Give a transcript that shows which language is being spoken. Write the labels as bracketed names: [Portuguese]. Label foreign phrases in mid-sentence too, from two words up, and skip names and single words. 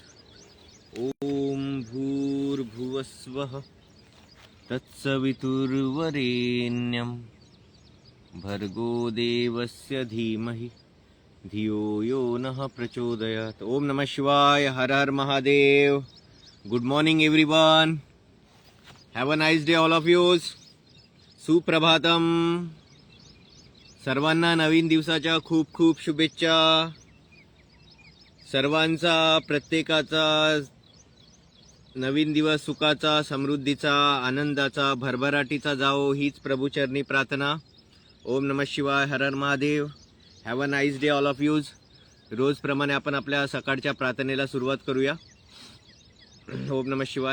[Sanskrit] ॐ भूर्भुवस्वः तत्सवितुर्वरेण्यं भर्गो देवस्य धीमहि धियो यो नः प्रचोदयात्। ओम नमः शिवाय। हर हर महादेव। [English] Good morning everyone. Have a nice day all of you. सुप्रभातम. [Marathi] सर्वांना नवीन दिवसाच्या खूप खूप शुभेच्छा. सर्वांचा प्रत्येकाचा नवीन दिवस सुखाचा, समृद्धीचा, आनंदाचा, भरभराटीचा जाओ हीच प्रभूचरणी प्रार्थना. [Sanskrit] ओम नमः शिवाय. हर हर महादेव. [English] Have a nice day all of you. [Marathi] रोजप्रमाणे आपण आपल्या सकाळच्या प्रार्थनेला सुरुवात करूया. [Sanskrit] ओम नमः शिवाय.